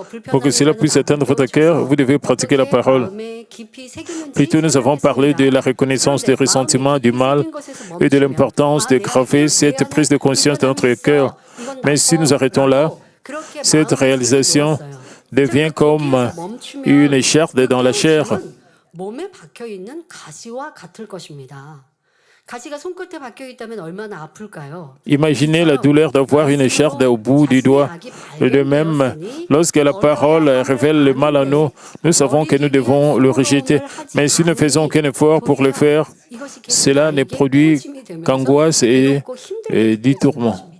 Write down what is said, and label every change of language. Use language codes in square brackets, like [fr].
[fr] Pour que cela puisse atteindre votre cœur, vous devez pratiquer la parole. Plutôt, nous avons parlé de la reconnaissance des ressentiments du mal et de l'importance de graver cette prise de conscience dans notre cœur. Mais si nous arrêtons là, cette réalisation devient comme une écharpe dans la chair. [ko] 몸에 박혀 있는 가시와 같을 것입니다. 가시가 손끝에 박혀 있다면 얼마나 아플까요? [fr] Imaginez la douleur d'avoir une écharpe au bout du doigt. De même, lorsque la parole révèle le mal en nous, nous savons que nous devons le rejeter. Mais si nous ne faisons aucun effort pour le faire, cela ne produit qu'angoisse et du tourment.